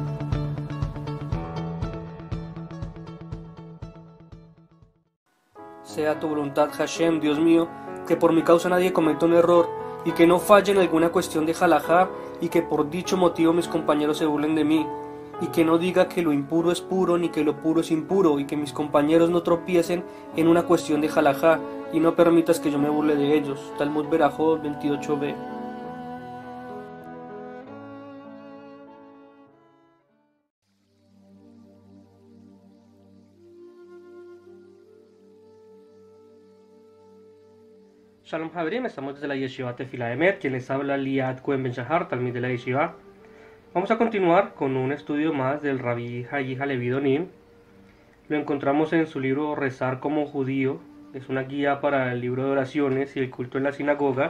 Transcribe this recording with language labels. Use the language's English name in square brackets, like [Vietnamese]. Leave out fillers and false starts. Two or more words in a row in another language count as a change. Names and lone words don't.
[Spanish] Sea tu voluntad, Hashem, Dios mío, que por mi causa nadie cometa un error y que no falle en alguna cuestión de halajá y que por dicho motivo mis compañeros se burlen de mí y que no diga que lo impuro es puro ni que lo puro es impuro y que mis compañeros no tropiecen en una cuestión de halajá y no permitas que yo me burle de ellos. Talmud Berajot 28b. [Hebrew] שלום חברים, [Spanish] estamos desde la Yeshiva Tefilá de Emet, quien les habla Liad Cohen Ben Shahar, talmid de la Yeshiva. Vamos a continuar con un estudio más del Rabbi Hayi Halevi Donim. Lo encontramos en su libro Rezar como Judío, es una guía para el libro de oraciones y el culto en la sinagoga.